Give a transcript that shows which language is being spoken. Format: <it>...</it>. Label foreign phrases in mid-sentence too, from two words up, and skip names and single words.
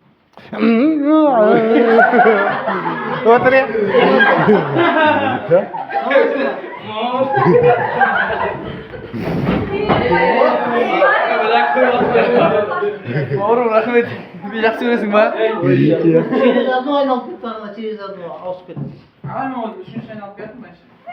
<kk>Отыр е. Бауырым, рахмет. Жақсы көресің ба?</kk> <ru>Через одну</ru> <kk>айналып кетті, ана</kk> <ru>через одну</ru> <kk>ауысып кетті. Ағай, мен ол үшінші айналып кеттім, мәнші.</kk>